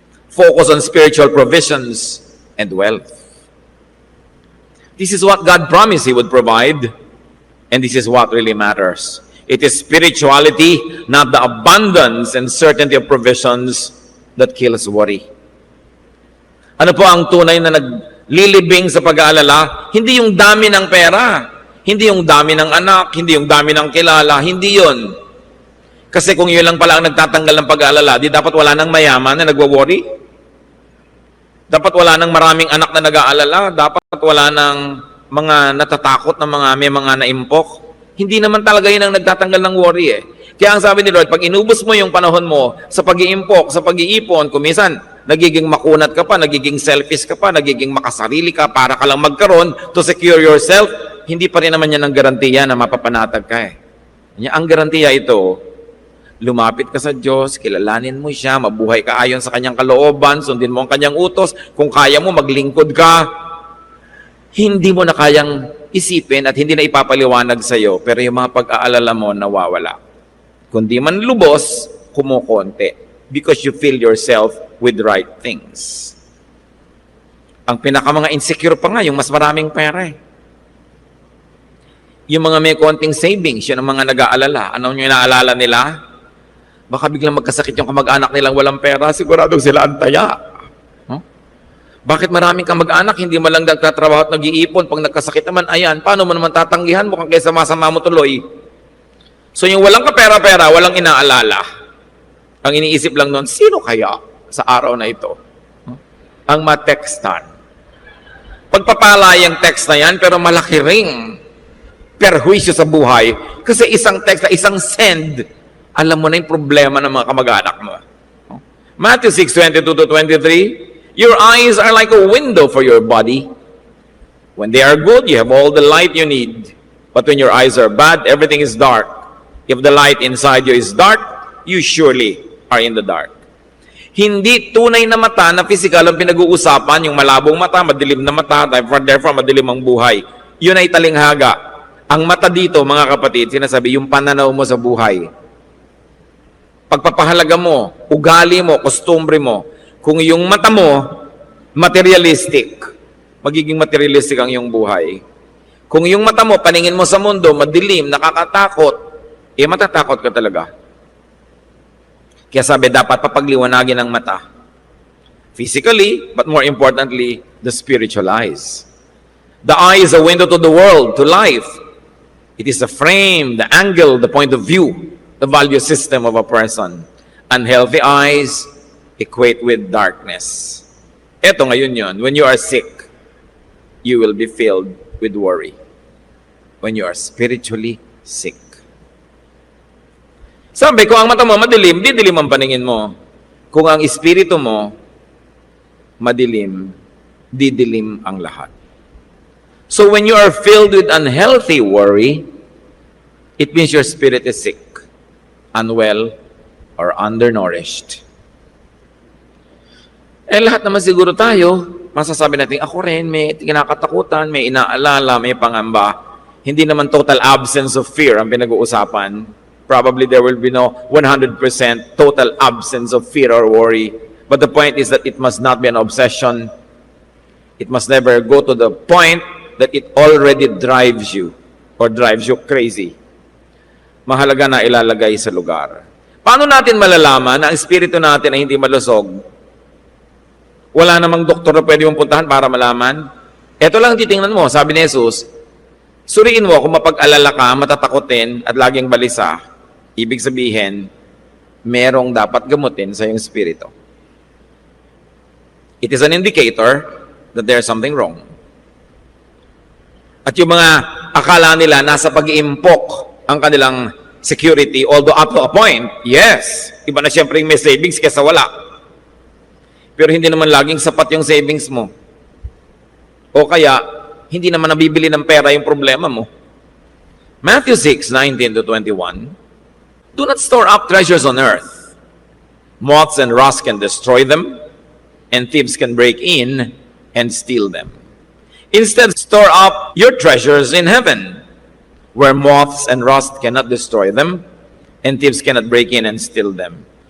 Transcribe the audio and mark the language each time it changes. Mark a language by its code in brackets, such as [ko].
[en] Focus on spiritual provisions and wealth. This is what God promised He would provide, and this is what really matters. It is spirituality, not the abundance and certainty of provisions that kills worry. [tl] Ano po ang tunay na naglilibing sa pag-aalala? Hindi yung dami ng pera, hindi yung dami ng anak, hindi yung dami ng kilala, hindi yun. Kasi kung yun lang pala ang nagtatanggal ng pag-aalala, di dapat wala nang mayaman na nagwo-worry. Dapat wala nang maraming anak na nag-aalala. Dapat wala nang mga natatakot na may mga naimpok. Hindi naman talaga yun ang nagtatanggal ng worry Kaya ang sabi ni Lord, pag inubos mo yung panahon mo sa pag-iimpok, sa pag-iipon, kumisan, nagiging makunat ka pa, nagiging selfish ka pa, nagiging makasarili ka para ka lang magkaroon [en] to secure yourself, [tl] hindi pa rin naman yan ang garantiya na mapapanatag ka Ang garantiya ito, lumapit ka sa Diyos, kilalanin mo siya, mabuhay ka ayon sa kanyang kalooban, sundin mo ang kanyang utos, kung kaya mo, maglingkod ka. Hindi mo na kayang isipin at hindi na ipapaliwanag sa iyo, pero yung mga pag-aalala mo nawawala. Kundi man lubos, kumukonti. [en] Because you fill yourself with right things. [tl] Ang mga insecure pa nga, yung mas maraming pera Yung mga may konting savings, yun ang mga nag-aalala. Anong yung inaalala nila? Baka biglang magkasakit yung kamag-anak nilang walang pera, siguradong sila antaya. Bakit maraming kamag-anak, hindi mo lang nagtatrabaho at nag-iipon, pag nagkasakit naman, ayan, paano mo naman tatanggihan mo kung kaysa masama mo tuloy? So yung walang kapera-pera, walang inaalala. Ang iniisip lang nun, sino kaya sa araw na ito? Ang matextan. Pagpapala yung text na yan, pero malaki ring perhuisyo sa buhay. Kasi isang text na isang send, alam mo na yung problema ng mga kamag-anak mo. [en] Matthew 6:22-23, your eyes are like a window for your body. When they are good, you have all the light you need. But when your eyes are bad, everything is dark. If the light inside you is dark, you surely are in the dark. [tl] Hindi tunay na mata na physical ang pinag-uusapan, yung malabong mata, madilim na mata, therefore madilim ang buhay. Yun ay talinghaga. Ang mata dito, mga kapatid, sinasabi, yung pananaw mo sa buhay. Pagpapahalaga mo, ugali mo, kostumbre mo. Kung yung mata mo, materialistic, magiging materialistic ang iyong buhay. Kung yung mata mo, paningin mo sa mundo, madilim, nakakatakot, matatakot ka talaga. Kaya sabi, dapat papagliwanagin ang mata. [en] Physically, but more importantly, the spiritual eyes. The eye is a window to the world, to life. It is the frame, the angle, the point of view, the value system of a person. Unhealthy eyes equate with darkness. [tl] Eto ngayon yun, [en] when you are sick, you will be filled with worry. When you are spiritually sick. [tl] Sabi, kung ang mata mo madilim, didilim ang paningin mo. Kung ang espiritu mo madilim, didilim ang lahat. [en] So when you are filled with unhealthy worry, it means your spirit is sick, unwell, or undernourished. [tl] Lahat naman siguro tayo, masasabi natin, ako rin, may kinakatakutan, may inaalala, may pangamba. Hindi naman [en] total absence of fear [tl] ang pinag-uusapan. [en] Probably there will be no 100% total absence of fear or worry. But the point is that it must not be an obsession. It must never go to the point that it already drives you or drives you crazy. [tl] Mahalaga na ilalagay sa lugar. Paano natin malalaman na ang espiritu natin ay hindi malusog? Wala namang doktor na pwede mong puntahan para malaman. Ito lang titingnan mo, sabi ni Jesus, suriin mo kung mapag-alala ka, matatakotin at laging balisa. Ibig sabihin, merong dapat gamutin sa iyong espiritu. [en] It is an indicator that there's something wrong. [tl] At yung mga akala nila nasa pag-iimpok ang kanilang security, [en] although up to a point, yes, [tl] iba na siyempre may savings kaysa wala. Pero hindi naman laging sapat yung savings mo. O kaya, hindi naman nabibili ng pera yung problema mo. [en] Matthew 6:19-21, do not store up treasures on earth. Moths and rust can destroy them, and thieves can break in and steal them. Instead, store up your treasures in heaven, where moths and rust cannot destroy them, and thieves cannot break in and steal them.